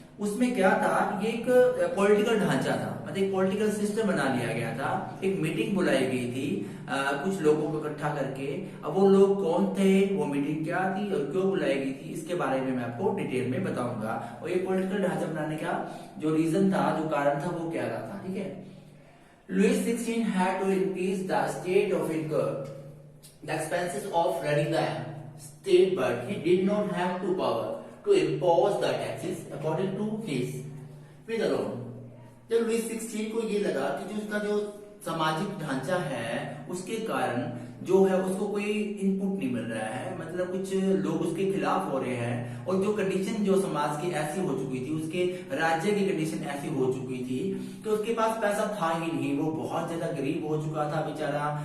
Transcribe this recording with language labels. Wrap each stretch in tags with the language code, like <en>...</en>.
<hi>उसमें क्या था, ये एक पॉलिटिकल ढांचा था, मतलब एक पॉलिटिकल सिस्टम बना लिया गया था। एक मीटिंग बुलाई गई थी कुछ लोगों को इकट्ठा करके। अब वो लोग कौन थे, वो मीटिंग क्या थी और क्यों बुलाई गई थी, इसके बारे में मैं आपको डिटेल में बताऊंगा। और ये पॉलिटिकल ढांचा बनाने का जो रीजन था, जो कारण था, वो क्या रहा था। ठीक है,</hi> <en>Louis XVI had to increase the state of income, the expenses of running the state, but he did not have the power to impose the taxes according to his will alone.</en> <hi>जब Lewis 16 को ये लगा कि जो उसका जो सामाजिक ढांचा है उसके कारण जो है उसको कोई इनपुट नहीं मिल रहा है, मतलब कुछ लोग उसके खिलाफ हो रहे हैं, और जो कंडीशन जो समाज की ऐसी हो चुकी थी, उसके राज्य की कंडीशन ऐसी हो चुकी थी कि उसके पास पैसा था ही नहीं, वो बहुत ज्यादा गरीब हो चुका था बेचारा।</hi>